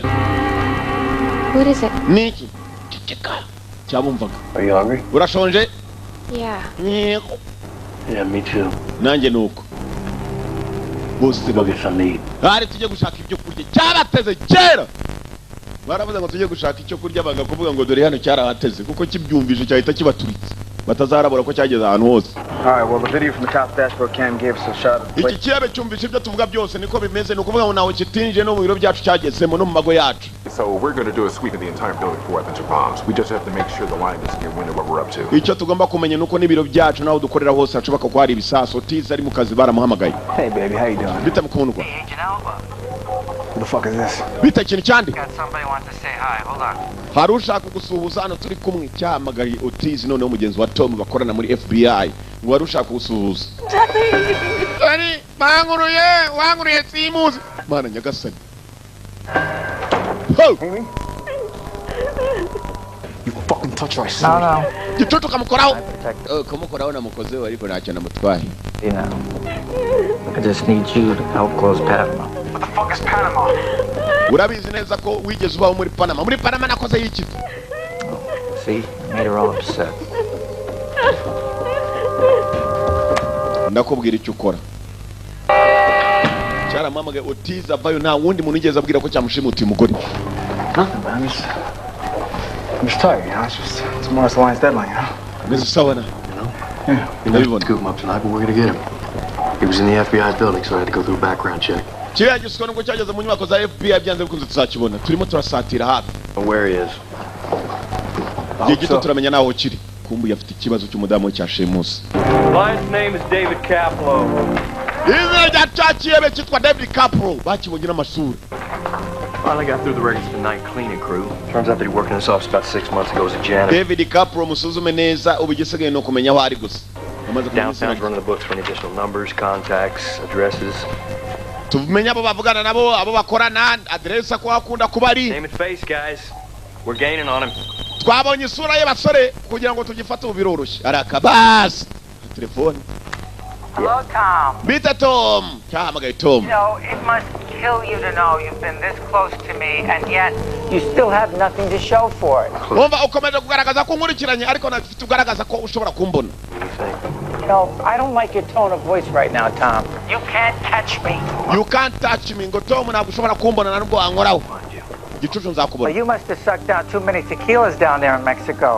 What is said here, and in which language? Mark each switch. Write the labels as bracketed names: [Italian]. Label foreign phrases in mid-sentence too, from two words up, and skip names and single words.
[English] What is it? [Kinyarwanda] Niki ceceka cyabumvaga. [English] Are you hungry? [Kinyarwanda] Urashonje? [English] Yeah. Yeah, me too. [Kinyarwanda] Nanjye nuko bose [English] Go get some to eat. [Kinyarwanda] hari tujye gushaka ibyo kurya cyarateze kera. Baravuze ngo tujye gushaka icyo kurya banga kuvuga ngo dore hano cyarahateze kuko kibyumvije cyahita kibaturitse batazarabura ko cyageze ahantu hose. [English] All right, well, the video from the cop's dashboard cam gave us a shot of the [Kinyarwanda] Iki kiyabe cyumvise ibyo tuvuga byose niko bimeze ni ukuvuga ngo nawe kitinje no mu biro byacu cyagezemo no mu mago yacu. [English] So we're going to do a sweep of the entire building for weapons or bombs. We just have to make sure the line doesn't get wind of what we're up to. [Kinyarwanda] Icyo tugomba kumenya nuko n'ibiro byacu naho dukorera hose hashobora ko hari ibisaso tiza ari mu kazi baramuhamagaye. [English] Hey, baby, how you doing? [Kinyarwanda] Bita mukundwa. [English] Hey, Agent Alba. Who the fuck is this? [Kinyarwanda] Bita ikintu cyandi. [English] Got somebody wants to say hi. Hold on. [Kinyarwanda] Hari ushaka gusuhuza hano turi kumwe cyahamagaye Otizi noneho mugenzi wa Tom bakorana muri FBI. Ngo wari ushaka gusuhuza. Ari banguruye simuzi. Mana nyagasani. Ho! [English] You fucking touch our son. No. [Kinyarwanda] Gitutu kamukoraho. Kumukoraho namukozeho ariko ntacyo namutwaye. [English] You know, I just need you to help close Panama. What the fuck is Panama? [Kinyarwanda] Urabizi neza ko wigeze ubaho muri Panama. Muri Panama nakoze iki? [English] See, made her all upset. [Kinyarwanda] Ndakubwira icyo ukora. Cyaramamagaye Otizi avayo nta wundi muntu ugeze abwira ko cyamushimutiye umugore. [English] Nothing, man. I'm just tired, you know. It's tomorrow's the line's deadline, you know. [Kinyarwanda] Neza sawa na. [English] Yeah. We didn't scoop him up tonight, but we're going to get him. He was in the FBI building, so I had to go through a background check. [Kinyarwanda] Kiriya giswa nubwo cyageze mu nyubako za FBI byanze bikunze tuzakibona. Turimo turasatira hafi. [English] Where he is. [Kinyarwanda] Igihe gito turamenya naho kiri. Kumbu yafite ikibazo cy'umudamu cyashimusi. [English] Client's name is David Caplow. [Kinyarwanda] Izina rya cyakiyebe cyitwa David Caplow. Bakibonye n'amasura. [English] Finally got through the records of the night cleaning crew. Turns out that he worked in this office about 6 months ago as a janitor. [Kinyarwanda] David Capro musuzume neza ubigisigaye no kumenya aho ari gusa. [English] Downtown's running the books for any additional numbers, contacts, addresses. [Kinyarwanda] Tumenya abo bavugana nabo, abo bakorana, address ko akunda kubari. [English] Name and face, guys. We're gaining on him. [Kinyarwanda] Twabonye isura ye basore kugira ngo tugifate ubiroroshye. Arakabas. Telefone. [English] Hello, Tom. [Kinyarwanda] Bita Tom. Kahamagaye Tom. [English] You know, it must kill you to know you've been this close to me, and yet you still have nothing to show for it. [Kinyarwanda] Umva ukomeje kugaragaza ko nkurikiranye ariko nafite ugaragaza ko ushobora kumbona. [English] You know, I don't like your tone of voice right now, Tom. You can't touch me. You can't touch me. [Kinyarwanda] Ngo Tom ntabwo ushobora kumbona na nubwo wankoraho. Gicucu nzakubona. [English] Well, you must have sucked down too many tequilas down there in Mexico.